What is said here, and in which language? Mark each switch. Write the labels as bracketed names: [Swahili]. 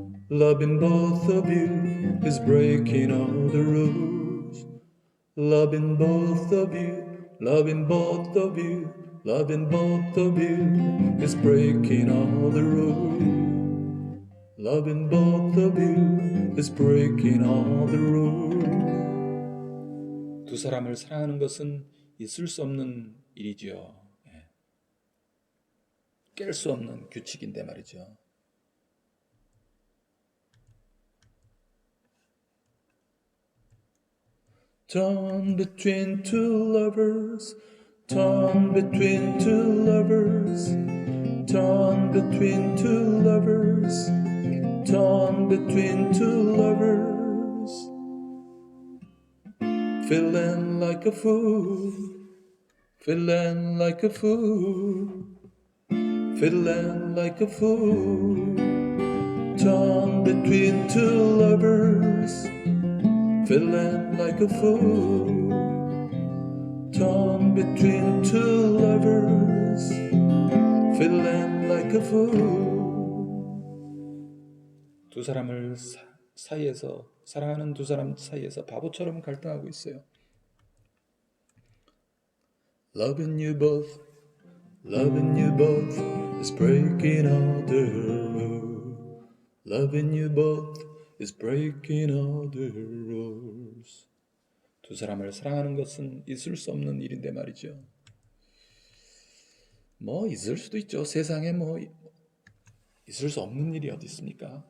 [English] Loving both of you is breaking all the rules. Loving both of you, loving both of you. Loving both of you is breaking all the rules. Loving both of you is breaking all the rules. [Korean] 두 사람을 사랑하는 것은 있을 수 없는 일이죠. 깰 수 없는 규칙인데 말이죠. [English] Torn between two lovers. Torn between two lovers. Torn between two lovers. Torn between two lovers. Feeling like a fool. Feeling like a fool. Feeling like a fool. Torn between two lovers. Feeling like a fool. Torn between two lovers, feeling like a fool. [Korean] 두 사람을 사이에서, 사랑하는 두 사람 사이에서 바보처럼 갈등하고 있어요. [English] Loving you both, loving you both is breaking all the rules. Loving you both is breaking all the rules. [Korean] 두 사람을 사랑하는 것은 있을 수 없는 일인데 말이죠. 뭐 있을 수도 있죠. 세상에 뭐 있을 수 없는 일이 어디 있습니까?